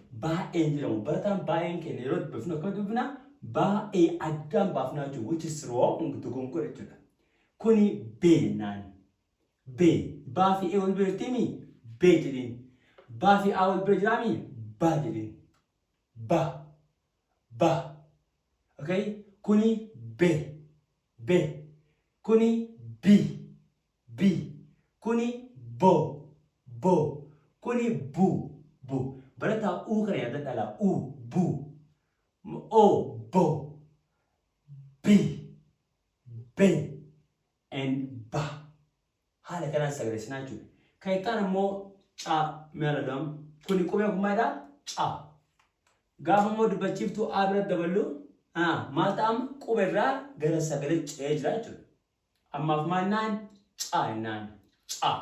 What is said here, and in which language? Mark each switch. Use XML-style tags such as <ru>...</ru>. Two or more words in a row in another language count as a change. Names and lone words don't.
<om>baay'een jedhamu. Barataan baay'een keenya yeroo dubbifnu akkuma dubbifna baay'ee addaan baafnaa jiru</om> <en>which is wrong</en> <om>dogongora jechuudha. Kuni beenaan. Baa fi wal bira jirtimi bee jedhin. Baa fi wal bira jiraami baa jedhin. Ba. Okay? Kuni be. Kuni bi. Kuni bo. Kuni bu. Barataa kana yaada dhala bu. Bo. Be and ba. Haala kanaan sagalee jechuudha. Kan itti immoo caa meeladam kuni qubee kummaadha caa. Gaafa immoo dubbachiiftuu a bira daballu maal ta'ama qubeerraa gara sagalee ce'ee jira jechuudha. Ammaaf maannaan caa jennaan caa.</om>